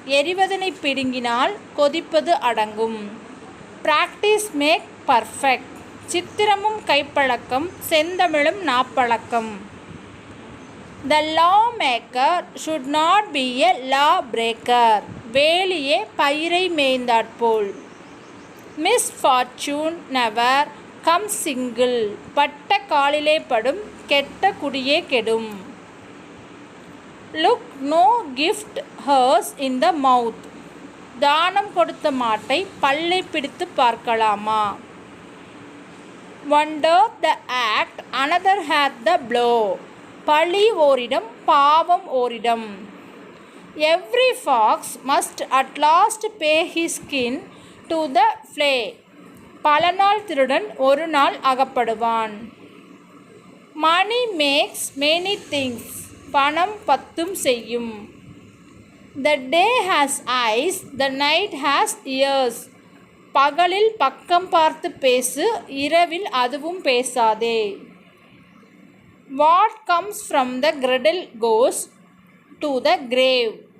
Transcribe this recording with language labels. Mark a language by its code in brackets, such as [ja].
[ta] எரிவதனை பிடுங்கினால் கொதிப்பது அடங்கும். [en] Practice make perfect. [ta] சித்திரமும் கைப்பழக்கம், செந்தமிழும் நாப்பழக்கம். [en] The lawmaker should not be a law breaker. [ta] வேலியே பயிரை மேய்ந்தாற்போல். [en] Misfortune never comes single. [ta] பட்ட காலிலே படும், கெட்ட குடியே கெடும். [en] Look no gift hers in the mouth. [ta] தானம் கொடுத்த மாட்டை பல்லை பிடித்து பார்க்கலாமா. [en] One doth the act, another hath the blow. [ta] பழி ஓரிடம், பாவம் ஓரிடம். [en] Every fox must at last pay his skin to the flay. [ta] பல நாள் திருடன் ஒரு நாள் அகப்படுவான். [en] Money makes many things. [ta] பணம் பத்தும் செய்யும். [en] The day has eyes, the night has ears. [ta] பகலில் பக்கம் பார்த்து பேசு, இரவில் அதுவும் பேசாதே. [en] What comes from the cradle goes to the grave.